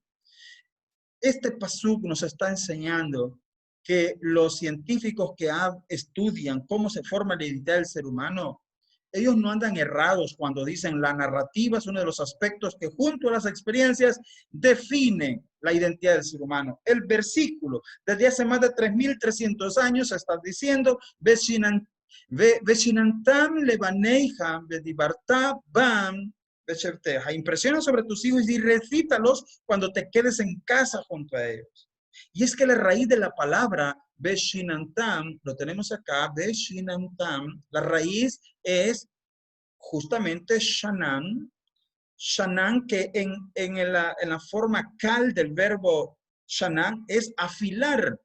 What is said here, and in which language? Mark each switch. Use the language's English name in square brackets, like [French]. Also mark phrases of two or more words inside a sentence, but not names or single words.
[Spanish] Este pasuk nos está enseñando que los científicos que estudian cómo se forma la identidad del ser humano, ellos no andan errados cuando dicen la narrativa es uno de los aspectos que junto a las experiencias define la identidad del ser humano. El versículo desde hace más de 3.300 años está diciendo [Hebrew] וְשִׁנַּנְתָּם לְבָנֶיךָ וְדִבַּרְתָּ בָּם. [Spanish] Impresiona sobre tus hijos y recítalos cuando te quedes en casa junto a ellos. Y es que la raíz de la palabra Veshinantam, lo tenemos acá, Veshinantam, la raíz es justamente Shanan, que en la forma cal del verbo Shanan es afilar.